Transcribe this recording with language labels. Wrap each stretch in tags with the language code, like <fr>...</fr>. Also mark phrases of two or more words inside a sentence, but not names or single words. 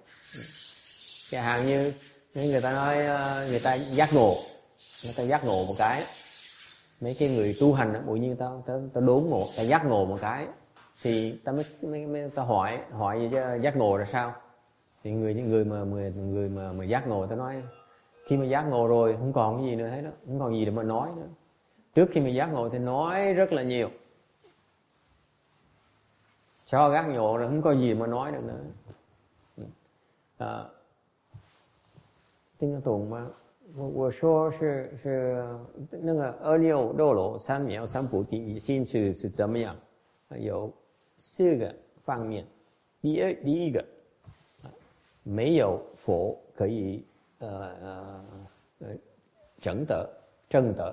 <vi>Chẳng hạn như người ta nói người ta giác ngộ, một cái, mấy cái người tu hành á, bụi như ta đốn ngộ, ta giác ngộ một cái, thì ta mới ta hỏi gì chứ giác ngộ là sao? Thì người mà giác ngộ, ta nói khi mà giác ngộ rồi không còn cái gì nữa hết đó, không còn gì để mà nói nữa. Trước khi mà giác ngộ thì nói rất là nhiều, sau giác ngộ rồi không có gì mà nói được nữa.</vi> <zh>听得懂吗？我说是那个二六六罗三藐三菩提以心是怎么样？有4个方面。第一个，没有佛可以正德。</zh>